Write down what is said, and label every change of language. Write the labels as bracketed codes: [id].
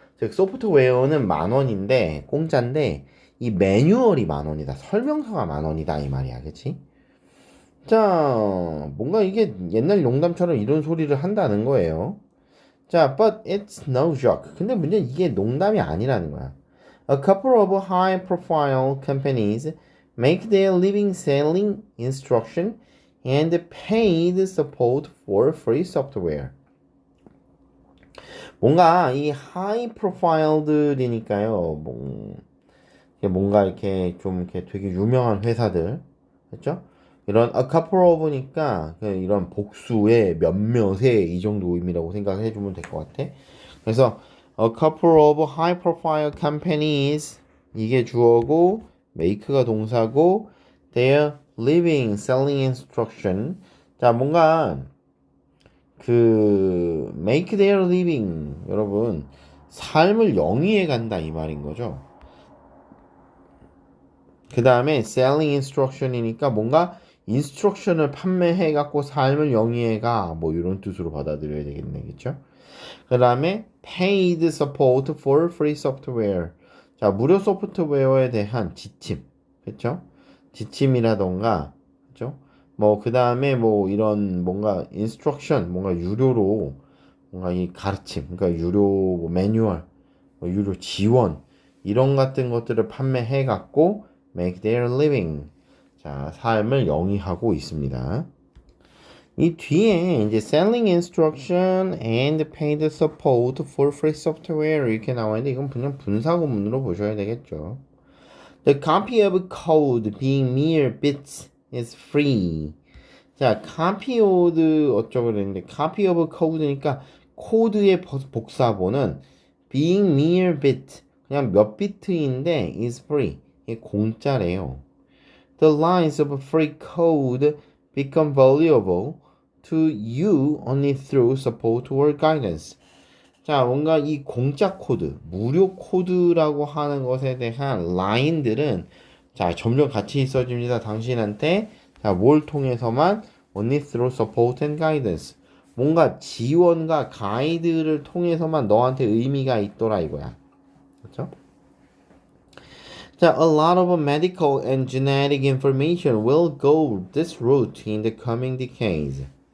[ko] 즉 소프트웨어는 10,000원인데 공짜인데 이 매뉴얼이 10,000원이다. 설명서가 10,000원이다 이 말이야, 그렇지? 자, 뭔가 이게 옛날 농담처럼 이런 소리를 한다는 거예요. [en] 자, but it's no joke. [ko] 근데 문제는 이게 농담이 아니라는 거야. [en] A couple of high-profile companies make their living selling instruction and paid support for free software. [ko] 뭔가 이 하이 프로파일들이니까요. 뭔가 이렇게 좀 이렇게 되게 유명한 회사들, 그렇죠? 이런 [en] a couple of [ko] 니까 이런 복수의 몇몇의 이 정도 의미라고 생각해 주면 될 것 같아. 그래서 [en] a couple of high profile companies [ko] 이게 주어고 [en] make가 [ko] 동사고 [en] their living selling instruction. [ko] 자, 뭔가 그 [en] make their living [ko] 여러분 삶을 영위해 간다 이 말인 거죠. 그 다음에 [en] selling instruction [ko] 이니까 뭔가 인스트럭션을 판매해 갖고 삶을 영위해 가뭐 이런 뜻으로 받아들여야 되겠네, 그렇죠? [en] 그 다음에 paid support for free software. [ko] 자, 무료 소프트웨어에 대한 지침, 그렇죠? 지침이라던가, 그렇죠? 뭐 그 다음에 뭐 이런 뭔가 인스트럭션, 뭔가 유료로 뭔가 이 가르침, 그러니까 유료 뭐 매뉴얼, 뭐 유료 지원 이런 같은 것들을 판매해 갖고 [en] make their living. [ko] 자, 삶을 영위하고 있습니다. 이 뒤에 이제 [en] selling instruction and paid support for free software [ko] 이렇게 나와 있는데 이건 그냥 분사구문으로 보셔야 되겠죠. [en] The copy of code being mere bits is free. [ko] 자, copy of 어쩌고 그랬는데 [en] copy of code [ko] 니까 코드의 복사본은 [en] being mere bit [ko] 그냥 몇 비트인데 [en] is free [ko] 이게 공짜래요. [en] The lines of free code become valuable to you only through support or guidance. [ko] 자, 뭔가 이 공짜 코드, 무료 코드라고 하는 것에 대한 라인들은 자, 점점 가치 있어집니다. 당신한테 자, 뭘 통해서만 [en] only through support and guidance. [ko] 뭔가 지원과 가이드를 통해서만 너한테 의미가 있더라 이거야. 그렇죠? [en] 자, a lot of medical and genetic information will go this route in the coming decades.